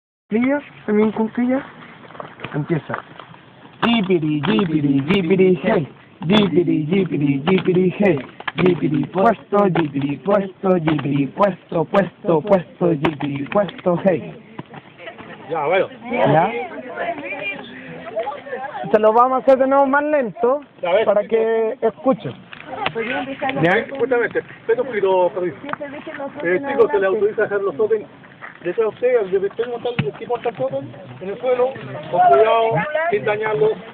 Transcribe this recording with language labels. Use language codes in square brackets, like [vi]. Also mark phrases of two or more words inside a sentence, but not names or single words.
[es] Cuclillas, también cuclillas. Empieza. Jipiri, jipiri, jipiri, hey. Jipiri, jipiri, jipiri, hey. Jipiri, puesto, jipiri, puesto, jipiri, puesto, puesto, puesto, jipiri, puesto, hey. Ya, bueno. ¿Ya? Se lo vamos a hacer de nuevo más lento para que escuchen. Ya, justamente, espera un poquito, chicos, se le autoriza a dejar los tótems detrás de usted, al de montar el tótem en el suelo, con cuidado, sin dañarlos.